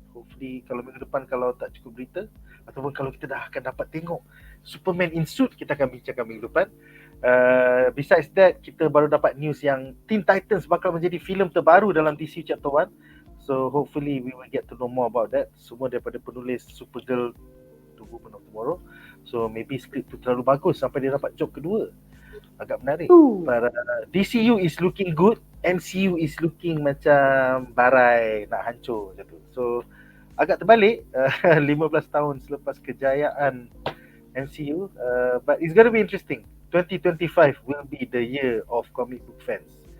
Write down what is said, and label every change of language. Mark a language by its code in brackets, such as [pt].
[ms] Hopefully kalau minggu depan kalau tak cukup berita, ataupun kalau kita dah akan dapat tengok Superman in suit, kita akan bincangkan minggu depan. Besides that, kita baru dapat news yang Teen Titans bakal menjadi filem terbaru dalam DC Chapter 1. [en] So hopefully we will get to know more about that. [ms] Semua daripada penulis Supergirl, tunggu penuh tomorrow. So maybe skrip tu terlalu bagus sampai dia dapat job kedua. Agak menarik. [en] DCU is looking good, MCU is looking [ms] macam barai nak hancur macam tu. [en] So [ms] agak terbalik 15 tahun selepas kejayaan MCU, [en] but it's gonna be interesting. 2025 will be the year of comic book fans.